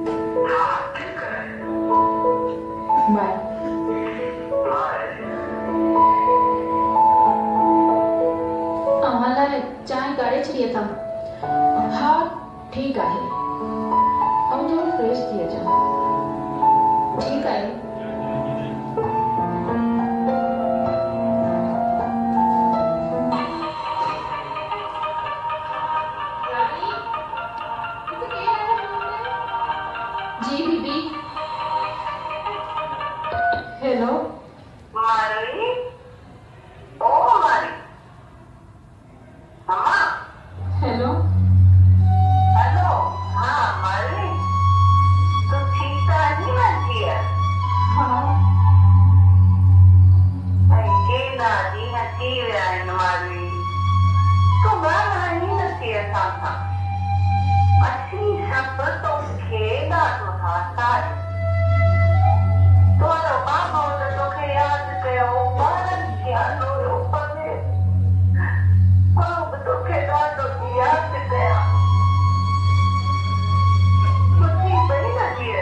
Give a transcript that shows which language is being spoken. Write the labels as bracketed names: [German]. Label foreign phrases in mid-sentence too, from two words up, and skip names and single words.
[Sindhi] बाय। अव्हां लाइ चांहि काढ़े छॾी अथमि। हा ठीकु आहे, आउं थोरो फ्रेश थी अचां। ठीकु आहे। जी बीबी। हेलो मारी, ओ मारी, मम्मा, हेलो [Hindi] हेलो, हाँ मारी, तू ठीक तो नहीं बनती है? [Sindhi] हाँ के दादी नथी वियाइन मारी, तू ॻाल्हाई नथी असां सां, असीं सभु तोखे ॾाढो ठाता आहे, तुंहिंजो बाबो त तोखे यादि कयो, ॿारनि खे आलोयो पवे, मां बि तोखे ॾाढो थी यादि कयां, सुठी पई न धीअ?